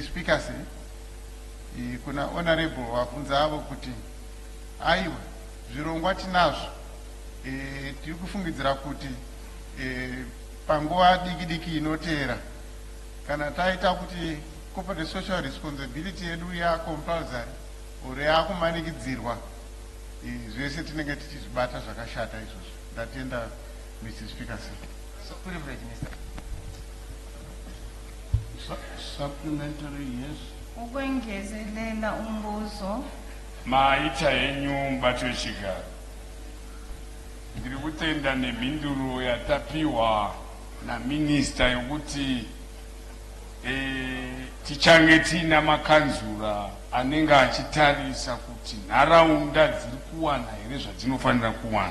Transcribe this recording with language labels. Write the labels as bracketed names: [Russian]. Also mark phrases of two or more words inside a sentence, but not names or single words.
[Shona] Speaker kuna honorable wabvunza avo kuti aiwa zvirongwa tinazvo tiri kufungidzira kuti panguva diki diki inoteera kana taita kuti [English] corporate social responsibility [Shona] yedu ya compulsory uri yakumanikidzirwa zvese tinenge tichizvibata zvakashata izvozvo. Ndatenda Mr. Speaker. [English] Privilege, Mr. Supplementary, yes. [North Ndebele] Ukwengezelela umbuzo. [Shona] Maita yenyu mbato wechigaro. Ndiri kutenda nemhinduro yatapiwa na minista yokuti tichange tina makanzura anenge achitarisa kuti nharaunda dziri kuwana here zvadzinofanira kuwana.